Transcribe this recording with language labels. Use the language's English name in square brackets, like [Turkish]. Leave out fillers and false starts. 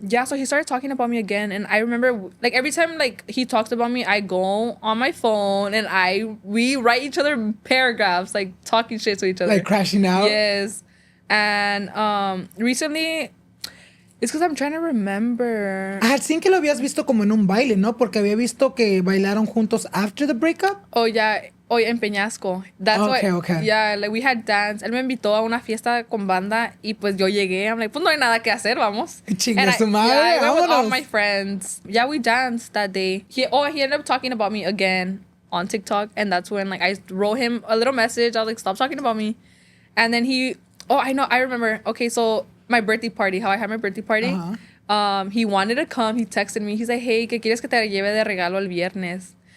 [English] Yeah, so he started talking about me again. And I remember, like, every time, like, he talks about me, I go on my phone and we write each other paragraphs, like, talking shit to each other. Like, crashing out? Yes. And recently... It's because I'm trying to remember. I had seen [Spanish] que lo habías visto como en un baile, ¿no? Porque había visto que bailaron juntos [English] after the breakup. Oh, yeah. Oh, yeah, en Peñasco. That's okay. Yeah, like we had dance. [Spanish] Él me invitó a una fiesta con banda y pues yo llegué. [English] I'm like, [Spanish] pues no hay nada que hacer, vamos. Chinga su madre, [English] I went with all my friends. Yeah, we danced that day. He ended up talking about me again on TikTok. And that's when, like, I wrote him a little message. I was like, stop talking about me. And then I remember. Okay, so... my birthday party, how I had my birthday party. He wanted to come. He texted me. He's like, hey, [Spanish] ¿qué quieres que te lleve de regalo el viernes?